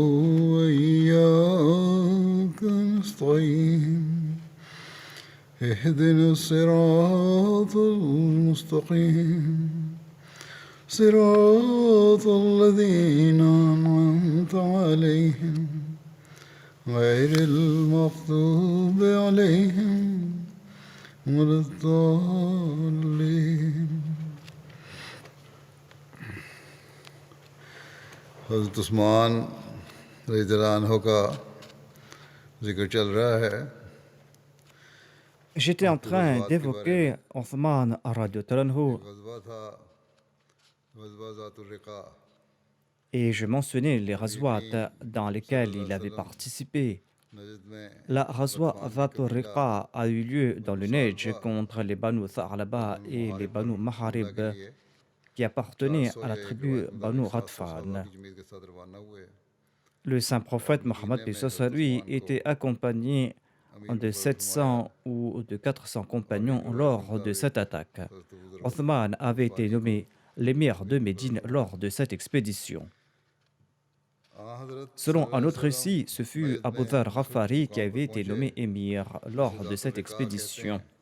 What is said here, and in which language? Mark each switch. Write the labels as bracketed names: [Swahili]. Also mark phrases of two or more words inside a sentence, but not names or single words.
[Arabic] وإياك نستعين اهدنا الصراط المستقيم صراط الذين أنعمت عليهم غير المغضوب عليهم ولا الضالين. [Urdu] حضرت عثمان رضی اللہ عنہ کا ذکر چل رہا ہے. [French] J'étais en train d'évoquer Othman [Arabic] رضي الله عنه [Urdu] غزوہ تھا غزوہ ذات الرقاع. [French] et je mentionnais les razwat dans lesquels il avait participé. [Urdu] نجد میں [French] La razwa Dhatul Riqa a eu lieu dans le Neige contre les Banu Tha'laba et les Banu Maharib qui appartenaient à la tribu Banu Ghatfan. [Urdu] جمعیت کے ساتھ روانہ ہوئے. [French] Le saint prophète Mohammed peace sur lui était accompagné de 700 ou de 400 compagnons lors de cette attaque. Othman avait été nommé l'émir de Médine lors de cette expédition. Selon un autre récit, ce fut Abu Dharr Ghafari qui avait été nommé émir lors de cette expédition.